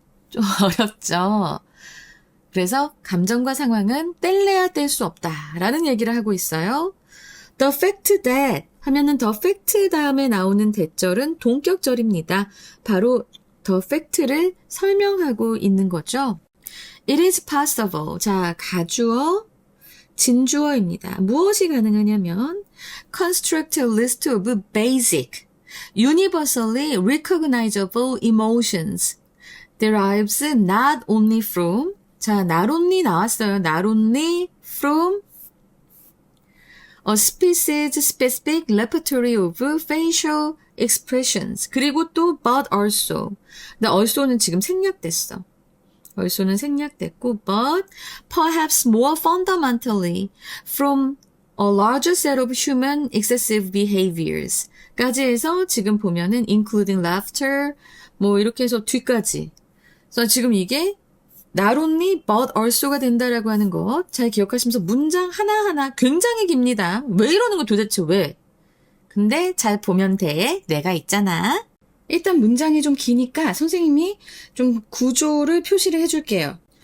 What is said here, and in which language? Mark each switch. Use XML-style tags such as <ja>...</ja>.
<ko>좀 어렵죠? 그래서 감정과 상황은 뗄래야 뗄 수 없다라는 얘기를 하고 있어요.</ko> <en>The fact that</en> <ko>하면은</ko> <en>the fact</en> <ko>다음에 나오는 대절은 동격절입니다. 바로 the fact를 설명하고 있는 거죠.</ko> <en>It is possible.</en> <ko>자, 가주어, 진주어입니다. 무엇이 가능하냐면</ko> <en>construct a list of basic, universally recognizable emotions derives not only from 자, not only</en> <ko>나왔어요.</ko> <en>not only from a species specific repertoire of facial expressions.</en> <ko>그리고 또</ko> <en>but also.</en> <ko>근데 also는 지금 생략됐어. also는 생략됐고</ko> <en>but perhaps more fundamentally from a larger set of human excessive behaviors</en> <ko>까지 해서 지금 보면은</ko> <en>including laughter</en> <ko>뭐 이렇게 해서 뒤까지. 그래서 지금 이게 not only but also가 된다라고 하는 것 잘 기억하시면서 문장 하나하나 굉장히 깁니다. 왜 이러는 거 도대체 왜? 근데 잘 보면 돼. 내가 있잖아. 일단 문장이 좀 기니까 선생님이 좀 구조를 표시를 해줄게요.</ko>